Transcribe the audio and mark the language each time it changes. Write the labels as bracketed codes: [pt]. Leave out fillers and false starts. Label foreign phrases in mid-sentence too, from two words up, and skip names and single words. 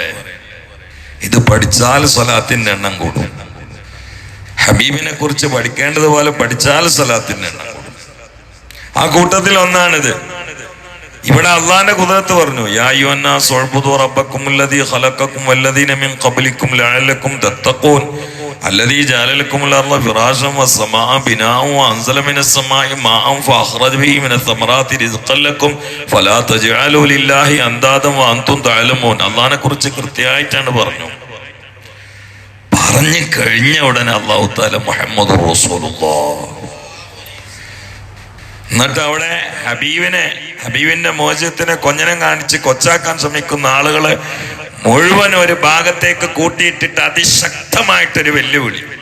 [ml] ഇത് പഠിച്ചാൽ സ്വലാത്തിന്റെ എണ്ണം കൂടും. ഹബീബിനെ കുറിച്ച് പഠിക്കേണ്ടതുപോലെ പഠിച്ചാൽ സ്വലാത്തിന്റെ എണ്ണം കൂടും. ആ കൂട്ടത്തിൽ ഒന്നാണിത്. ഇവിടെ അള്ളാന്റെ ഖുദ്റത്ത് പറഞ്ഞു, [ar] يا أيها الناس اعبدوا ربكم الذي خلقكم والذين من قبلكم لعلكم تتقون الذي جعل لكم الأرض فراشا والسماء بناء وأنزل من السماء ماء فأخرج به من الثمرات رزقا لكم فلا تجعلوا لله أندادا وأنتم تعلمون. [ml] അള്ളാഹിനെ കുറിച്ച് കൃത്യമായിട്ടാണ് പറഞ്ഞു കഴിഞ്ഞ ഉടനെ [ar] الله تعالى محمد رسول الله. [ml] എന്നിട്ട് അവിടെ ഹബീബിന്റെ മോചനത്തിനെ കൊഞ്ഞനം കാണിച്ച് കൊച്ചാക്കാൻ ശ്രമിക്കുന്ന ആളുകളെ മുഴുവൻ ഒരു ഭാഗത്തേക്ക് കൂട്ടിയിട്ടിട്ട് അതിശക്തമായിട്ടൊരു വെല്ലുവിളി.